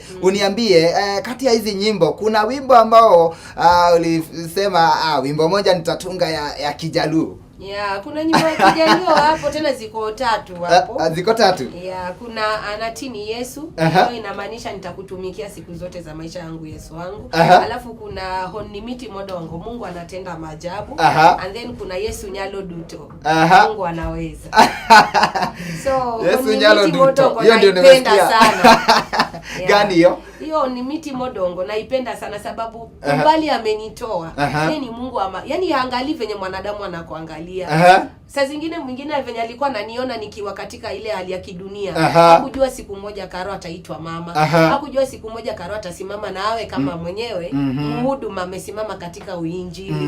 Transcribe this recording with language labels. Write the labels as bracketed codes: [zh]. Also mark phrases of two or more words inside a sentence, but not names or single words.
[sw] Uniambie kati ya hizi nyimbo kuna wimbo ambao ulisema wimbo moja nitatunga ya Kijaluo. Kuna nyimbo ya Kijaluo hapo tena ziko 3 hapo. Ziko 3. Kuna anatini Yesu, inamaanisha nitakutumikia siku zote za maisha yangu Yesu wangu. Alafu kuna [luo] honimiti modongo, [sw] Mungu anatenda maajabu. [en] And then [sw] kuna [luo] Yesu nyalo duto, [sw] Mungu anaweza. So [luo] Yesu nyalo duto, [sw] hiyo ndio nimesikia sana. Gani hiyo? Hiyo ni [luo] miti modongo [sw] naipenda sana sababu umbali amenitoa. Yeye ni Mungu yani haangalii venye mwanadamu anakuangalia. Saa zingine mwingine venye alikuwa ananiona nikiwa katika ile hali ya kidunia. Hakujua siku moja Karo ataitwa mama. Hakujua siku moja Karo atasimama na awe kama mwenyewe mhuduma amesimama katika uinjili.